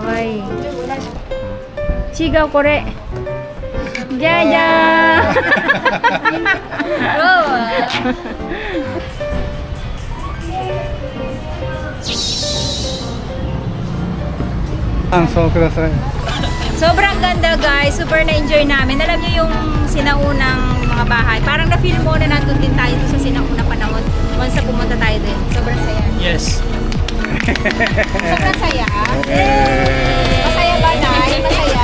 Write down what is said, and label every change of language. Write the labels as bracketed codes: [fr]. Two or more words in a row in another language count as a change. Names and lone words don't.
[ja] かわいい。違うこれ。じゃじゃ感想ください。 [tl] Sobrang ganda guys, super na-enjoy namin. Alam niyo yung sinaunang mga bahay. Parang na-feel mo na nandun din tayo sa sinaunang panahon. Once na pumunta tayo din. Sobrang saya. Yes. Sobrang saya. Masaya ba, Nay? Masaya?